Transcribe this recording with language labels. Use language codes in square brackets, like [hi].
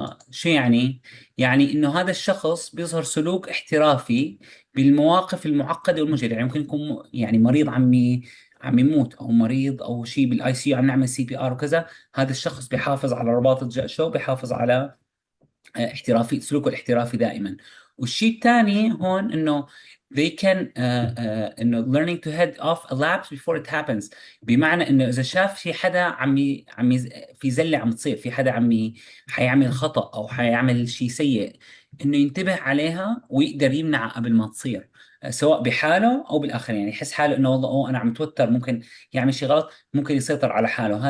[ar] شو يعني؟ يعني انه هذا الشخص بيظهر سلوك احترافي بالمواقف المعقده والمجهده. يعني ممكن يكون يعني مريض عم يموت، او مريض او شيء بالاي سي يو، عم نعمل سي بي ار وكذا. هذا الشخص بيحافظ على رباط الجأشه، بيحافظ على احترافي، سلوكه الاحترافي دائما. والشيء الثاني هون انه [en] they can [ar] انه [en] learning to head off a lapse before it happens. [ar] بمعنى انه اذا شاف في حدا في زله عم تصير، في حدا حيعمل خطأ او حيعمل شيء سيء، انه ينتبه عليها ويقدر يمنعها قبل ما تصير، سواء بحاله او بالاخرين. يعني يحس حاله انه والله انا عم توتر، ممكن يعمل شيء غلط، ممكن يسيطر على حاله.